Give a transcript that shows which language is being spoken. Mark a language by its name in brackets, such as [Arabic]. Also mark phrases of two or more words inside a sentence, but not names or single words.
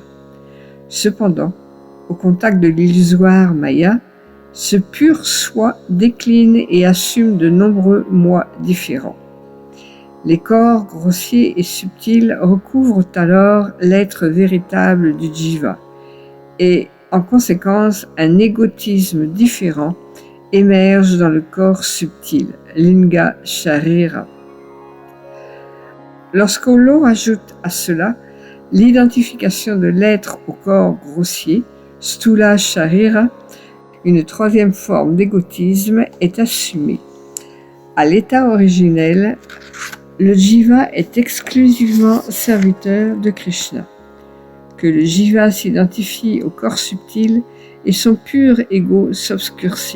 [French] Cependant, au contact de l'illusoire Maya, ce pur soi décline et assume de nombreux moi différents. Les corps grossiers et subtils recouvrent alors l'être véritable du jiva et, en conséquence, un égotisme différent émerge dans le corps subtil, [Sanskrit] linga sharira. [French] Lorsqu'on ajoute à cela l'identification de l'être au corps grossier, [Sanskrit] stula sharira, [French] une troisième forme d'égotisme est assumée. À l'état originel, le jiva est exclusivement serviteur de Krishna. Que le jiva s'identifie au corps subtil et son pur ego s'obscurcit.